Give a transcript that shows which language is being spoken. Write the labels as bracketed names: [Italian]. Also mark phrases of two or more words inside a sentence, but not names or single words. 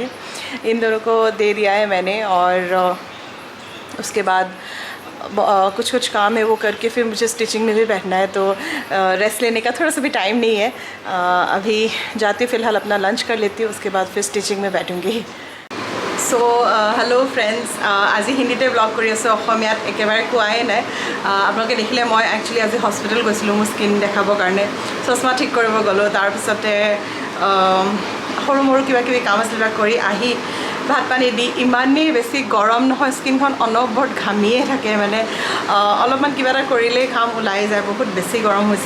[Hindi] इन दोनों को दे दिया है मैंने, और उसके बाद कुछ काम है वो करके फिर मुझे स्टिचिंग में भी बैठना है, तो रेस्ट लेने का थोड़ा सा भी टाइम नहीं है। अभी जाती हूँ, फ़िलहाल अपना लंच कर लेती हूँ, उसके बाद फिर स्टिचिंग में बैठूँगी। [English] So hello friends, [Assamese] আজি হিন্দীতে ব্লগ কৰি আছোঁ, অসমীয়াত একেবাৰে কোৱাই নাই। আপোনালোকে দেখিলে মই একচুৱেলি আজি হস্পিটেল গৈছিলোঁ মোৰ স্কিন দেখাবৰ কাৰণে, চশমা ঠিক কৰিব গ'লোঁ, তাৰপিছতে সৰু মৰু কিবা কিবি কাম আছিল কৰি আহি ভাত পানী দি ইমানেই বেছি গৰম নহয়, স্কিনখন অনবৰত ঘামিয়ে থাকে, মানে অলপমান কিবা এটা কৰিলেই ঘাম ওলাই যায়, বহুত বেছি গৰম হৈছে।